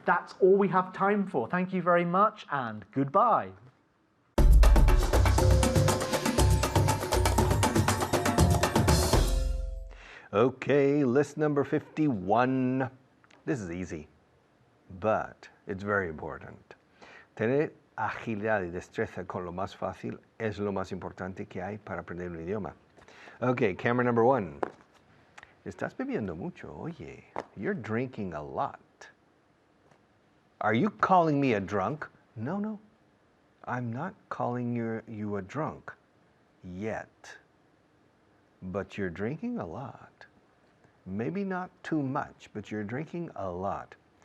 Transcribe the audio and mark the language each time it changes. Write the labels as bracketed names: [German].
[English] That's all we have time for. Thank you very much and goodbye. Okay, list number 51. This is easy, but it's very important. [Spanish] Tener agilidad y destreza con lo más fácil es lo más importante que hay para aprender un idioma. [English] Okay, camera number 1. [Spanish] Estás bebiendo mucho, oye. [English] You're drinking a lot. Are you calling me a drunk? No. I'm not calling you a drunk yet. But you're drinking a lot. Maybe not too much, but you're drinking a lot.